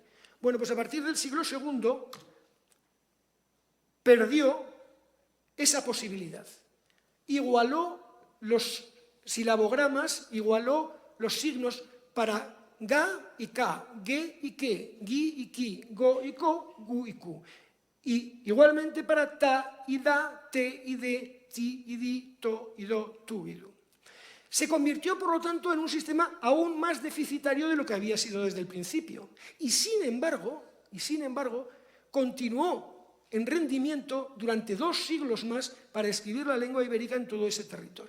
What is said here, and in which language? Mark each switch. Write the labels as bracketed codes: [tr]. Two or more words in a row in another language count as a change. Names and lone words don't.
[es] Bueno, pues a partir del siglo II perdió esa posibilidad. Igualó los silabogramas, igualó los signos para ga y ka, ge y ke, gi y ki, go y ko, gu y ku. Y igualmente para ta y da, te y de, ti y di, to y do, tu y du. Se convirtió, por lo tanto, en un sistema aún más deficitario de lo que había sido desde el principio. Y sin embargo, continuó en rendimiento durante 2 siglos más para escribir la lengua ibérica en todo ese territorio.